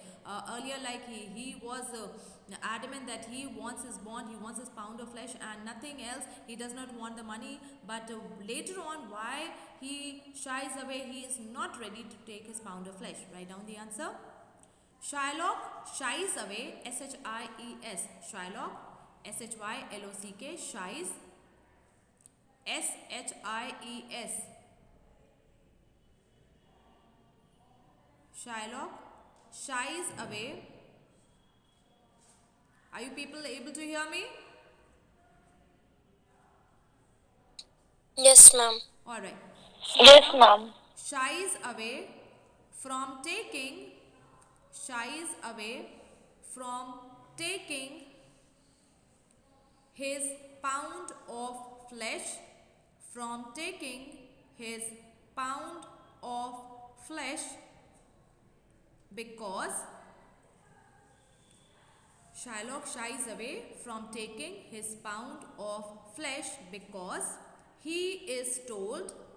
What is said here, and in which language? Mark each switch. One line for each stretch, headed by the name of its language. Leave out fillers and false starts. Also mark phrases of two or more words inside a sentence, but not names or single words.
English: Earlier, like he was adamant that he wants his bond, he wants his pound of flesh and nothing else. He does not want the money. But later on, why he shies away? He is not ready to take his pound of flesh. Write down the answer. Shylock shies away. S-H-I-E-S. Shylock. S-H-Y-L-O-C-K. Shies. S-H-I-E-S. Shylock shies away. Are you people able to hear me? Yes, ma'am. Alright. Yes, ma'am. Shies away from taking his pound of flesh, because Shylock shies away from taking his pound of flesh because he is told